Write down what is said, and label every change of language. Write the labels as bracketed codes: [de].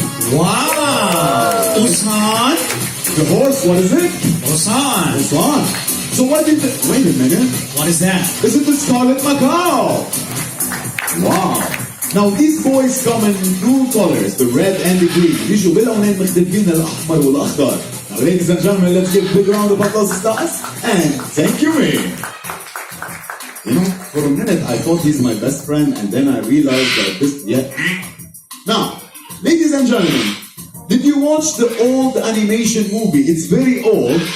[en] Wow! Usan? The horse, what is it? Usan. Swan. So what did the... Wait a minute. What is that? Is it the scarlet macaw? Wow. Now these boys come in two colors, the red and the green. [ar] بيجوا بلونين مختلفين الأحمر والأخضر. [en] Now ladies and gentlemen, let's give a big round of applause to us and thank you, me. You know, for a minute I thought he's my best friend and then I realized that this... Yeah. Now, ladies and gentlemen, did you watch the old animation movie? It's very old.